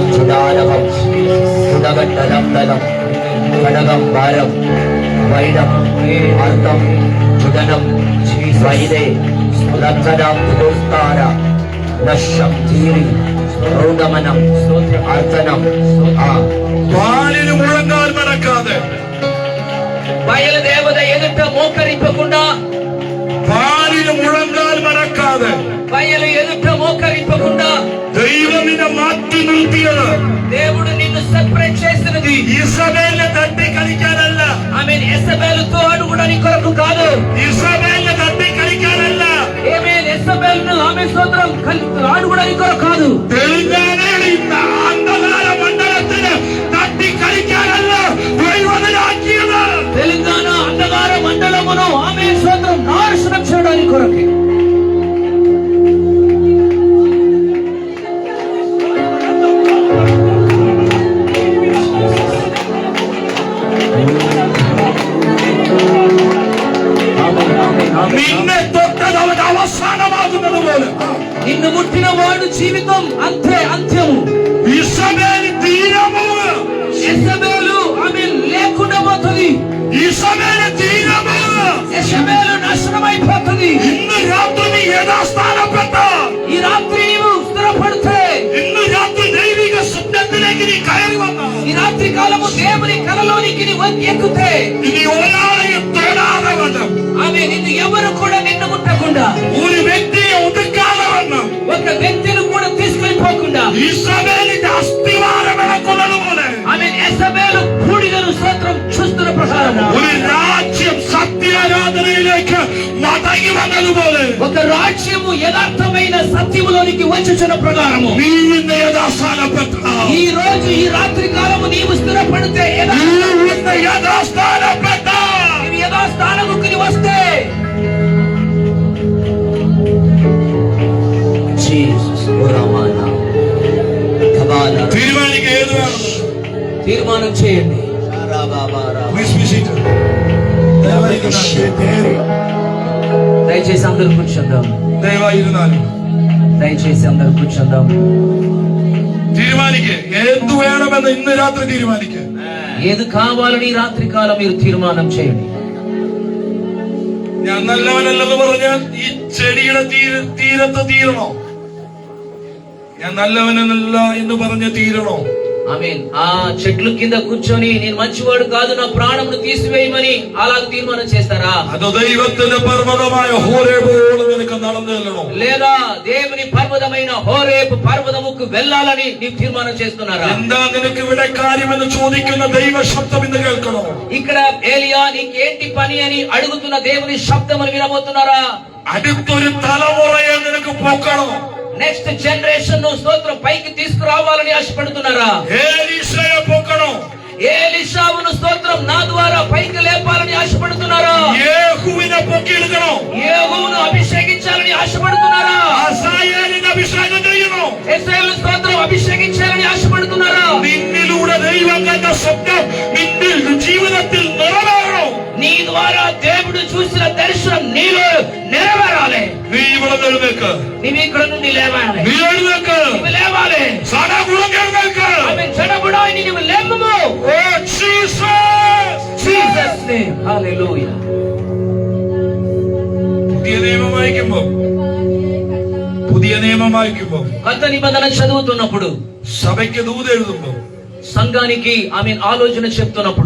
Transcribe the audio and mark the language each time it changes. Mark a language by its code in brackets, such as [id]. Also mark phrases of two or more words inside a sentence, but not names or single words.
[ml] సుధారవం సుధగట్టలం దళం కడగం భారం వైడం అర్థం సుగనం వైదే లక్షణం పురస్కార నశ్యం తీరి ఔగమనం అర్థనం വാലിന് മുഴങ്ങാൽ മടക്കാതെ, [te] బయలుదేవత ఎదుట మోకరింపకుండా, [ml] വാലിന് മുഴങ്ങാൽ മടക്കാതെ [te] బయలు ఎదుట మోకరింపకుండా [ml] ദൈവം നിന്നെ മാറ്റി നിർത്തിയത് [te] దేవుడు నిన్ను సెపరేట్ చేసినది [ml] ഇസബേലിനെ തട്ടി കളിക്കാനല്ല, [te] ఆమేన్. యెజబెలుతో అడుగుడానికి కొరకు కాదు, [ml] ഇസബേലിനെ തട്ടി കളിക്കാനല്ല, [te] ఆమేన్. యెజబెలును ఆమేన్ స్తోత్రం అడుగుడానికి కొరకు కాదు, [ml] തെലുങ്കാനയുടെ ഇന്ന അന്ധകാര മണ്ഡലത്തിന് തട്ടി കളിക്കാനല്ല ദൈവത്തിലാക്കിയത്. [te] తెలంగాణ అంధకార మండలమును ఆమేన్ స్తోత్రం నాశనం చేయడానికి కొరకు. [ml] നിന്നെ തൊട്ടത് അവൻ അവസാനമാകുന്നത് പോലെ [te] నిన్ను ముట్టిన వాడు జీవితం అంతే అంత్యము. [ml] ഇസബേൽ തീരമോ, [te] యెజబెలు ఆమేన్ లేకుండా పోతుంది, [ml] ഇസബേൽ തീരമോ. [te] యెజబెలు నాశనమైపోతుంది. [ml] ഇന്ന് രാത്രി നീ യഥാസ്ഥാനപ്പെട്ട, [te] ఈ రాత్రి నీవు స్థిరపడితే, [ml] ഇന്ന് രാത്രി ദൈവിക സ്വപ്നത്തിലേക്ക് നീ കയറി വന്ന, [te] ఈ రాత్రి కాలము దేవుని కలలోనికి నీవు ఎక్కుతే, [ml] ഇനി ഒരാളെയും തൊടാതെ വണ്ണം, [te] ఆమె నిన్ను ఎవరు కూడా నిన్ను ముట్టకుండా, [ml] ഒരു വ്യക്തിയെ ഒതുക്കാതെ വണ്ണം, [te] ఒక వ్యక్తిని కూడా తీసుకెళ్ళిపోకుండా, [ml] ഇസബേലിന്റെ അസ്ഥിവാരം ഇളക്കുന്നത് പോലെ, [te] ఆమె యెజబెలు బూడిదను స్తోత్రం చూస్తున్న ప్రకారం [ml] ഒരു രാജ്യം സത്യാരാധനയിലേക്ക് മടങ്ങി വന്നതുപോലെ [te] ఒక రాజ్యము యథార్థమైన సత్యములోనికి వచ్చుచున్న ప్రకారము [ml] നീ ഇന്ന് യഥാസ്ഥാനപ്പെട്ട, [te] ఈ రోజు ఈ రాత్రి కాలము నీవు స్థిరపడితే, [ml] നീ ഇന്ന് യഥാസ്ഥാനപ്പെട്ട. [te] నీవు యథాస్థానముకి వస్తే, జీసస్ పురమాన కబాల [ml] തീരുമാനിക്കുക ഏത് വേണം. [te] తీర్మానం చేయండి. [en] Please be seated. [te] దయచేసి అందరూ కూర్చుందాం, [ml] ദയവായി ഇരുന്നാലും [te] దయచేసి అందరూ కూర్చుందాం. [ml] തീരുമാനിക്കുക എന്ത് വേണമെന്ന് ഇന്ന് രാത്രി തീരുമാനിക്കുക. [te] ఏది కావాలని ఈ రాత్రి కాలం మీరు తీర్మానం చేయండి. [ml] ഞാൻ നല്ലവനല്ലെന്ന് പറഞ്ഞാൽ ഈ ചെടിയുടെ തീരത്ത് തീരണോ? ഞാൻ നല്ലവനല്ല എന്ന് പറഞ്ഞ് തീരണോ? [te] ఆమేన్. ఆ చెట్లు కింద కూర్చొని నేను మంచివాడు కాదు, నా ప్రాణమును తీసివేయమని అలా తీర్మానం చేస్తారా? [ml] അതോ ദൈവത്തിന്റെ പർവ്വതമായ ഹോരേബോളം നിനക്ക് നടന്നു ചെല്ലണോ? [te] లేదా దేవుని పర్వతమైన హోరేబు పర్వతముకు వెళ్ళాలని నీవు తీర్మానం చేస్తున్నారా? [ml] എന്താ നിനക്ക് ഇവിടെ കാര്യമെന്ന് ചോദിക്കുന്ന ദൈവശബ്ദം ഇന്ന് കേൾക്കണോ? [te] ఇక్కడ ఏలియా నీకేంటి పని అని అడుగుతున్న దేవుని శబ్దమును వినబోతున్నారా? [ml] അടുത്തൊരു തലമുറയെ നിനക്ക് പൊക്കണോ? [en] next generation [te] ను స్తోత్రం పైకి తీసుకురావాలని ఆశపడుతున్నారా? [ml] ഏലീശയെ പൊക്കണോ? [te] ఏలీషావును స్తోత్రం నా ద్వారా పైకి లేపాలని ఆశపడుతున్నారా? [ml] യേഹൂവിനെ പൊക്കിയെടുക്കണോ? [te] యేహూను అభిషేకించాలని ఆశపడుతున్నారా? [ml] അസായേലിനെ അഭിഷേകം ചെയ്യണോ? [te] ఇశ్రాయేలు స్తోత్రం అభిషేకించాలని ఆశపడుతున్నారా? [ml] നിന്നിലൂടെ ദൈവം കണ്ട സ്വപ്നം നിന്റെ ജീവിതത്തിൽ നിറവേറണോ? [te] నీ ద్వారా దేవుడు చూసిన దర్శనం నీలో నెరవేరాలి. [ml] നീ ഇവിടെ എഴുന്നേക്ക്, [te] నీవు ఇక్కడ నుండి లేవాలి, [ml] നീ എഴുന്നേക്ക്, [te] నీవు లేవాలి. [ml] സടകുളം എഴുന്നേക്ക്. [te] ఆమె జనబుడాయి నీవు లేమ్మము. [ml] ഓ ജീസസ്, [en] Jesus name, hallelujah. [ml] പുതിയ നിയമം വായിക്കുമ്പോ [te] కొత్త నిబంధన చదువుతున్నప్పుడు, [ml] സഭയ്ക്ക് ദൂത് എഴുതുമ്പോ [te] సంఘానికి ఆమె ఆలోచన చెప్తున్నప్పుడు,